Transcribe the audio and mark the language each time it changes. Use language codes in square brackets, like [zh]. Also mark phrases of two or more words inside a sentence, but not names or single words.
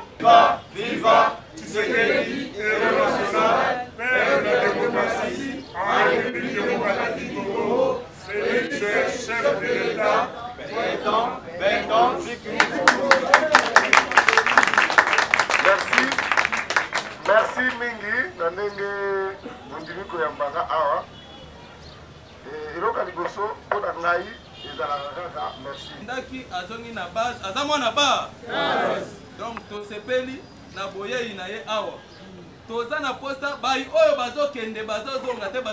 [fr] Viva, viva, Tshisekedi, héros national, père de la démocratie, en République démocratique du Congo. [ln] Félix, [fr] chef de l'État, [ln] merci mingi na ndenge mondimi koyambaka awa eloko liboso mpo na ngai ezalaka kaka merci ndaki azongi na base aza mwana ba donc tosepeli na boyei na ye awa toza na posa bai oyo bazokende bazozonga te